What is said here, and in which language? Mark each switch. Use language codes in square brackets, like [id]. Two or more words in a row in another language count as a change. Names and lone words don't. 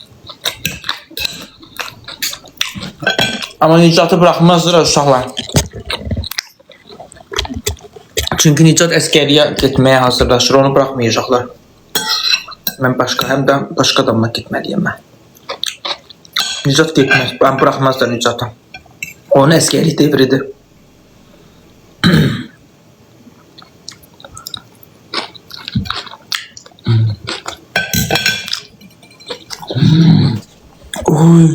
[tr] Ama Nicat'ı bırakmazlar uşaqlar. [az] Çünkü Nicat əskəriyə getməyə hazırlaşır, [tr] onu bırakmayacaklar. [az] Ben həm də başqa adamla gitmeliyim ben. Nicat getməz, [tr] ben bırakmazlar [az] Nicat'ı. Onun əskəri devridir. Oy.